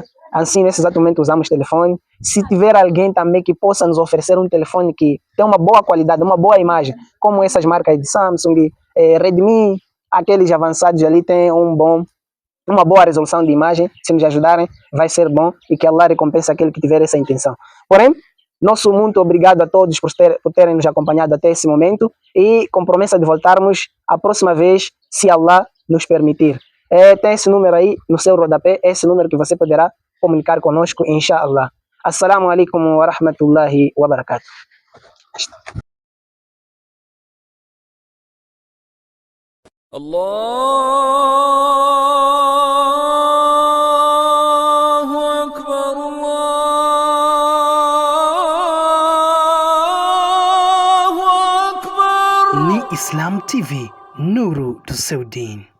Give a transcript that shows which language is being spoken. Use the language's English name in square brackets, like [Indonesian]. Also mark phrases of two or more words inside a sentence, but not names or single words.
[Portuguese] Assim, nesse exato momento, usamos telefone. Se tiver alguém também que possa nos oferecer um telefone que tem uma boa qualidade, uma boa imagem, como essas marcas de Samsung, Redmi, aqueles avançados ali têm uma boa resolução de imagem, se nos ajudarem, vai ser bom e que Allah recompense aquele que tiver essa intenção. Porém, nosso muito obrigado a todos por terem nos acompanhado até esse momento e com promessa de voltarmos a próxima vez, se Allah nos permitir. Tem esse número aí no seu rodapé, esse número que você poderá comunicar conosco, inshallah. [Arabic] السلام عليكم ورحمة الله وبركاته. الله أكبر، الله أكبر. [Portuguese] Ni Islam TV, nuru do seu din.